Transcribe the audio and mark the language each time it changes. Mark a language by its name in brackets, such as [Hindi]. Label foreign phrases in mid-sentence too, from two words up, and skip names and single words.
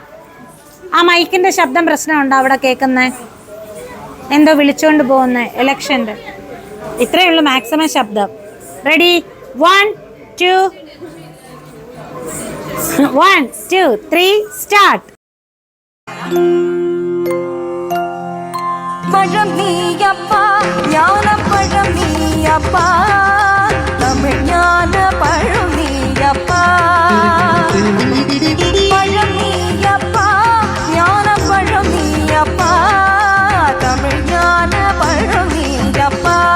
[Malayalam] മൈക്കിന്റെ ശബ്ദം പ്രശ്നമുണ്ടോ അവിടെ കേൾക്കുന്നേ? എന്തോ വിളിച്ചുകൊണ്ട് പോകുന്നേ ഇലക്ഷൻ്റെ. ഇത്രയേ ഉള്ളൂ മാക്സിമം ശബ്ദം. റെഡി, 1, 2, 1, 2, 3, സ്റ്റാർട്ട്. [Tamil] பழம் நீயப்பா, ஞான பழம் நீயப்பா, தமிழ் ஞான பழம் நீயப்பா. பழம் நீயப்பா, ஞான பழம் நீயப்பா, தமிழ் ஞான பழம் நீயப்பா.